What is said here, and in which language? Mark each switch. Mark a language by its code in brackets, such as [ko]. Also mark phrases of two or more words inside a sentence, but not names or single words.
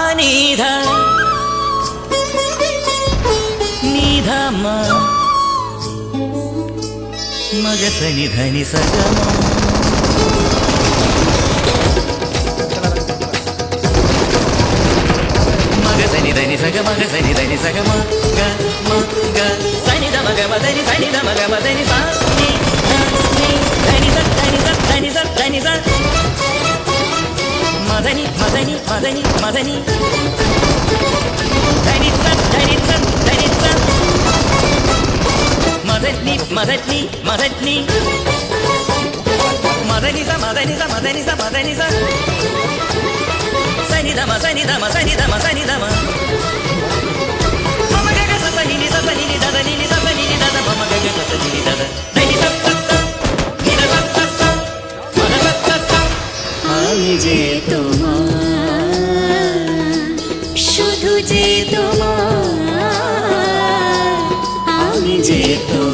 [bn] নিধা নিধা মা মগ সনি ধনি সগম মগ সনি ধনি সগ মগ সনি ধনি সগম গ ম গ সনি দ মগ মদনি সনি দ মগ মদনি সা নি ധനി സ ധനി സ ധനി സ ധനി സ മദനി മദനി മദനി മദനി ധനി സ ധനി സ ധനി സ മദനി മദനി മദനി മദനി സ മദനി സ മദനി സ മദനി സ സനി ധമ സനി ധമ സനി ധമ സനി ധമ മമ ഗഗ സ സനി നി സ സനി നി ദദ നി നി സ സനി നി ദദ മമ ഗഗ സ സനി നി ദദ ധനി സ আমি যে তোমার শুধু যে তোমার আমি যে